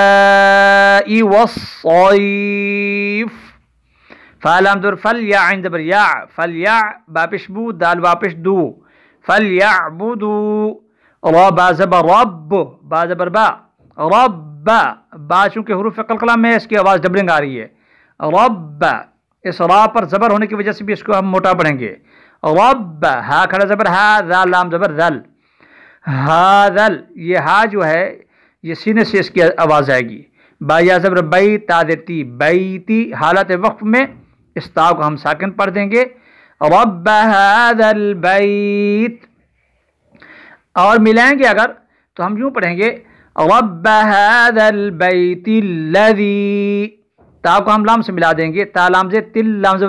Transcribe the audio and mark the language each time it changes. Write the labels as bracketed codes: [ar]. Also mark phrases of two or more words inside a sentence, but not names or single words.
[ur] والصیف، فا لام در فل، یا عین زبر یا، فلیع، با پیش بو، دال واپش دو، فلیعبدو، را با زبر رب، با زبر با، رب، با چونکہ حروف قلقلہ میں اس کی آواز ڈبلنگ آ رہی ہے، رب، اس را پر زبر ہونے کی وجہ سے بھی اس کو ہم موٹا پڑھیں گے، رب، ہا کھڑا زبر ہا، ذال لام زبر ذل، ہاذل، یہ ہا جو ہے یہ سینے سے اس کی آواز آئے گی، با یا زبر بئی، تا زیر تی، بیتی، حالت وقف میں اس تا کو ہم ساکن پڑھ دیں گے، [ar] رب ھذا البیت، [ur] اور ملائیں گے اگر تو ہم یوں پڑھیں گے، [ar] رب ھذا البیت الذی، [ur] تا کو ہم لام سے ملا دیں گے، تا لام زیر تل، لام زبر